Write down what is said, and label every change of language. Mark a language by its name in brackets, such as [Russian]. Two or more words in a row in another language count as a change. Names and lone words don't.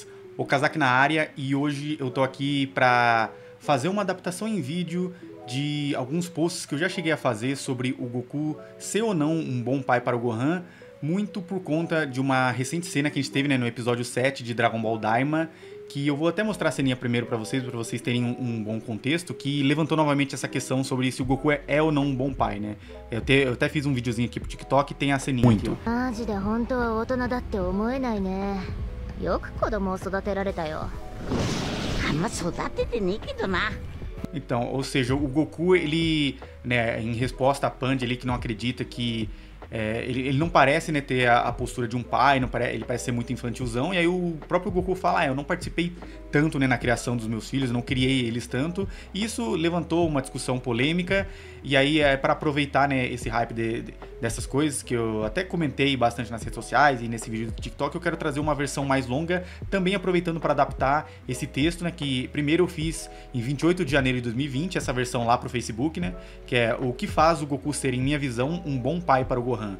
[Portuguese] O Kazaki na área e hoje eu tô aqui pra fazer uma adaptação em vídeo de alguns posts que eu já cheguei a fazer sobre o Goku ser ou não um bom pai para o Gohan, muito por conta de uma recente cena que a gente teve, no episódio 7 de Dragon Ball Daima, que eu vou até mostrar a ceninha primeiro pra vocês terem um bom contexto, que levantou novamente essa questão sobre se o Goku é ou não um bom pai, né? Eu até fiz um videozinho aqui pro TikTok e tem a ceninha aqui, ó. [Japanese] マジで本当は大人だって思えないね。よく子供を育てられたよ。あんま育ててねえけどな。 [Portuguese] Então, ou seja, o Goku, ele, né, em resposta a Pandy ali, que não acredita que... ele não parece, né, ter a postura de um pai, ele parece ser muito infantilzão, e aí o próprio Goku fala, eu não participei tanto, né, na criação dos meus filhos, eu não criei eles tanto, e isso levantou uma discussão polêmica, e aí para aproveitar, né, esse hype dessas coisas, que eu até comentei bastante nas redes sociais e nesse vídeo do TikTok, eu quero trazer uma versão mais longa, também aproveitando para adaptar esse texto, né, que primeiro eu fiz em 28 de janeiro de 2020, essa versão lá pro Facebook, né, que é o que faz o Goku ser, em minha visão, um bom pai para o Gohan.